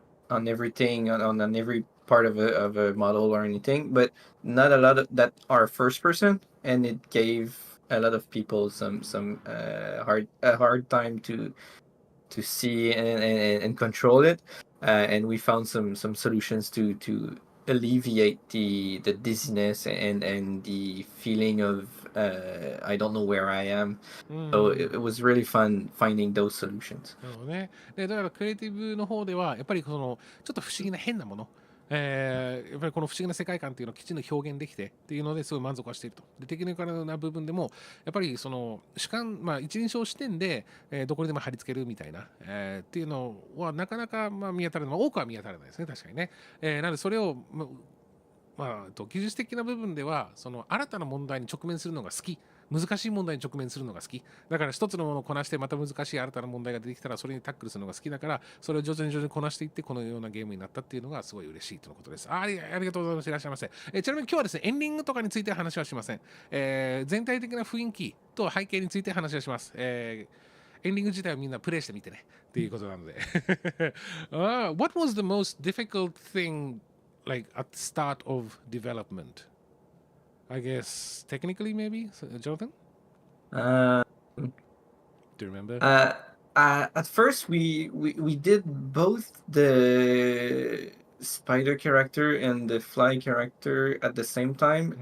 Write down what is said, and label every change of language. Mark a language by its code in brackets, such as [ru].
[en] on every part of a model or anything, but not a lot of that are first person, and it gave a lot of people some hard time to see and control it, and we found some solutions to alleviate the dizziness and the feeling of I don't know where I am. So it was really fun finding those solutions. [ja] なるほどね。で、だからクリエイティブの方では、やっぱりそのちょっと不思議な変なもの、やっぱりこの不思議な世界観っていうのをきちんと表現できてっていうのですごい満足はしていると。で、テクニカルな部分でも、やっぱりその主観、一人称視点で、どこにでも貼り付けるみたいな、っていうのはなかなか見当たらない、多くは見当たらないですね、確かにね。なので、それを、技術的な部分では、その新たな問題に直面するのが好き。難しい問題に直面するのが好きだから、一つのものをこなしてまた難しい新たな問題が出てきたらそれにタックルするのが好きだから、それを徐々にこなしていってこのようなゲームになったっていうのがすごい嬉しいとのことです。ありがとうございます。いらっしゃいませ。ちなみに今日はですね、エンディングとかについて話はしません。全体的な雰囲気と背景について話はします。エンディング自体はみんなプレイしてみてねっていうことなので。 [en] What was the most difficult thing like at the start of development? I guess technically, maybe, Jonathan. Uh, Do you remember? At first, we did both the spider character and the fly character at the same time.